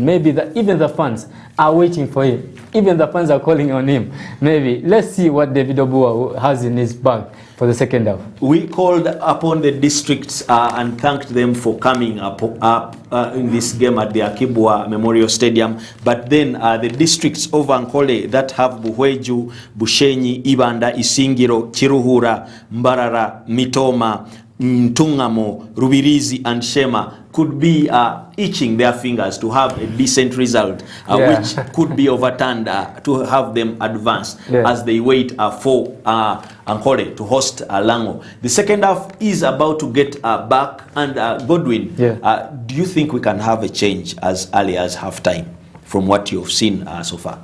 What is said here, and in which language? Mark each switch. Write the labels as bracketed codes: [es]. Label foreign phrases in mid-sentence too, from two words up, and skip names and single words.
[en] Maybe even the fans are waiting for him, even the fans are calling on him. Maybe, let's see what David Obua has in his bag. for the second half. We called upon the districts and thanked them for coming up in this game at the Akibwa Memorial Stadium. But then the districts of Ankole that have Buhweju, Bushenyi, Ibanda, Isingiro, Chiruhura, Mbarara, Mitoma, Ntungamo, Rubirizi and Shema could be itching their fingers to have a decent result, which could be overturned to have them advance as they wait for Ankole to host Lango. The second half is about to get back, and Godwin, do you think we can have a change as early as halftime from what you've seen so far?